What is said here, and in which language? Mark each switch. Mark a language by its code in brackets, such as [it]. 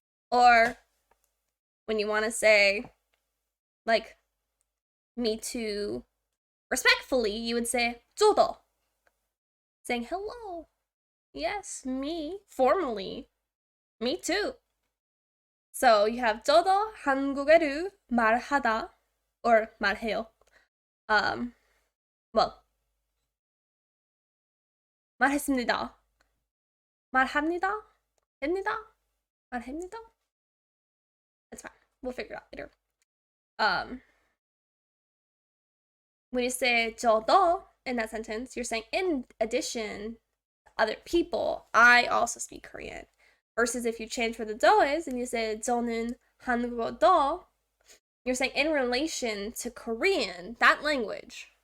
[en] Or when you want to say, like, me too, respectfully, you would say, [ko] 저도, [en] saying hello. Yes, me, formally, me too. So you have [ko] 저도 한국어를 말하다, [en] or [ko] 말해요. Well, 말했습니다. 말합니다. 됩니다. 아닙니다. [en] That's fine. We'll figure it out later. When you say [ko] 저도 [en] in that sentence, you're saying in addition other people, I also speak Korean. Versus if you change where the do is and you say [ko] 저는 한국어도, [en] you're saying in relation to Korean, that language.